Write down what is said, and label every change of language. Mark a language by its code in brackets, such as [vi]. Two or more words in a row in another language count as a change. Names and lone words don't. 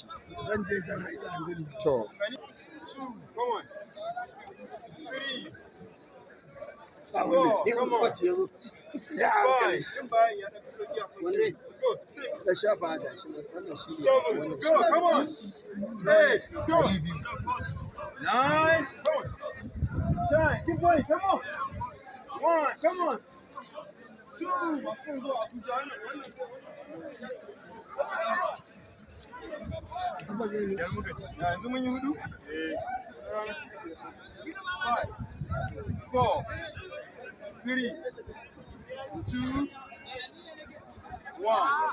[ha] Zan je jana'iza yanzu. To. [en] 3. [ha] Ba wanda sai mun kwace yazo. Ya hankali. Wanne? Da shafa da shi wannan shi. [en] 7. Go, come on. 8. Go. 9. Come on. 10. Keep going. Come on. 1. Come on. 2. [ha] Masu zo Abuja. Yanzu mun yi hudu? [en] 5, 4, 3, 2, 1.